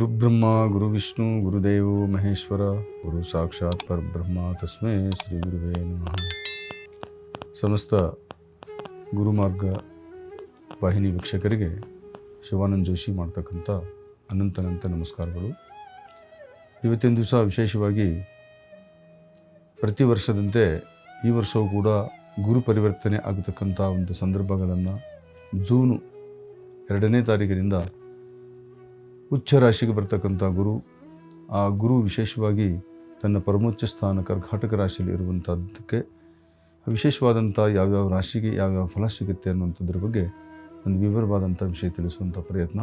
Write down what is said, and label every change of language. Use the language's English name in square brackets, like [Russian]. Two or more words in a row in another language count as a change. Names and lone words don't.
[Sanskrit] ಗುರುಬ್ರಹ್ಮ ಗುರುವಿಷ್ಣು ಗುರುದೇವೋ ಮಹೇಶ್ವರ ಗುರು ಸಾಕ್ಷಾತ್ ಪರಬ್ರಹ್ಮ ತಸ್ಮೈ ಶ್ರೀ ಗುರುವೇ ನಮಃ. [Kannada] ಸಮಸ್ತ ಗುರುಮಾರ್ಗ ವಾಹಿನಿ ವೀಕ್ಷಕರಿಗೆ ಶಿವಾನಂದ ಜೋಶಿ ಮಾಡ್ತಕ್ಕಂಥ ಅನಂತ ನಮಸ್ಕಾರಗಳು. ಇವತ್ತಿನ ದಿವಸ ವಿಶೇಷವಾಗಿ ಪ್ರತಿ ವರ್ಷದಂತೆ ಈ ವರ್ಷವೂ ಕೂಡ ಗುರು ಪರಿವರ್ತನೆ ಆಗತಕ್ಕಂಥ ಒಂದು ಸಂದರ್ಭಗಳನ್ನು ಜೂನ್ 2ನೇ ತಾರೀಕಿನಿಂದ ಉಚ್ಚ ರಾಶಿಗೆ ಬರ್ತಕ್ಕಂಥ ಗುರು, ಆ ಗುರು ವಿಶೇಷವಾಗಿ ತನ್ನ ಪರಮೋಚ್ಚ ಸ್ಥಾನ ಕರ್ಕಾಟಕ ರಾಶಿಯಲ್ಲಿ ಇರುವಂಥದ್ದಕ್ಕೆ ವಿಶೇಷವಾದಂಥ ಯಾವ್ಯಾವ ರಾಶಿಗೆ ಯಾವ್ಯಾವ ಫಲ ಸಿಗುತ್ತೆ ಅನ್ನುವಂಥದ್ರ ಬಗ್ಗೆ ಒಂದು ವಿವರವಾದಂಥ ವಿಷಯ ತಿಳಿಸುವಂಥ ಪ್ರಯತ್ನ.